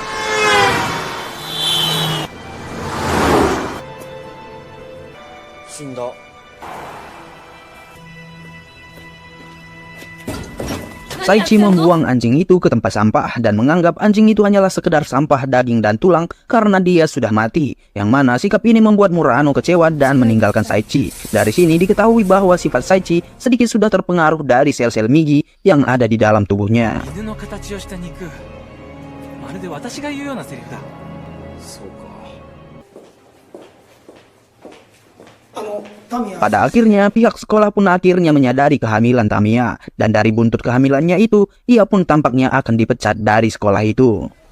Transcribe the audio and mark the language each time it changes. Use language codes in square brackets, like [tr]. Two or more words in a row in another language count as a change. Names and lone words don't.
[id] Saichi membuang anjing itu ke tempat sampah dan menganggap anjing itu hanyalah sekedar sampah daging dan tulang karena dia sudah mati. Yang mana sikap ini membuat Murano kecewa dan meninggalkan Saichi. Dari sini diketahui bahwa sifat Saichi sedikit sudah terpengaruh dari sel-sel Migi yang ada di dalam tubuhnya. [ja] 犬の形をした肉。まるで私が言うようなセリフだ。 [id] Pada akhirnya, pihak sekolah pun akhirnya menyadari kehamilan Tamiya. Dan dari buntut kehamilannya itu, ia pun tampaknya akan dipecat dari sekolah itu.